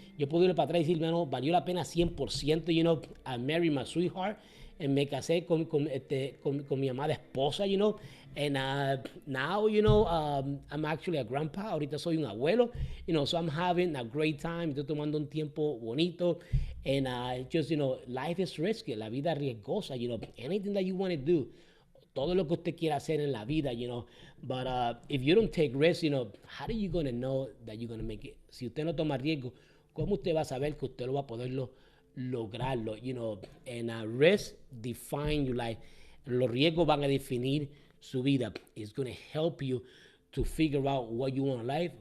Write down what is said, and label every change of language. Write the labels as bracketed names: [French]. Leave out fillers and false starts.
[Spanish] Yo puedo ir para atrás y decir, bueno, valió la pena 100%. [English] I married my sweetheart. [Spanish] Me casé con mi amada esposa, [English] And now, I'm actually a grandpa. [Spanish] Ahorita soy un abuelo. [English] So I'm having a great time. [Spanish] Estoy tomando un tiempo bonito. [English] And just, life is risky. [Spanish] La vida es riesgosa, [English] Anything that you want to do. [Spanish] Todo lo que usted quiera hacer en la vida, [English] But if you don't take risks, how are you going to know that you're going to make it? [Spanish] Si usted no toma riesgo, ¿cómo usted va a saber que usted lo va a poderlo lograrlo? [English] And risk define your life. [Spanish] Los riesgos van a definir su vida. [English] It's going to help you to figure out what you want in life.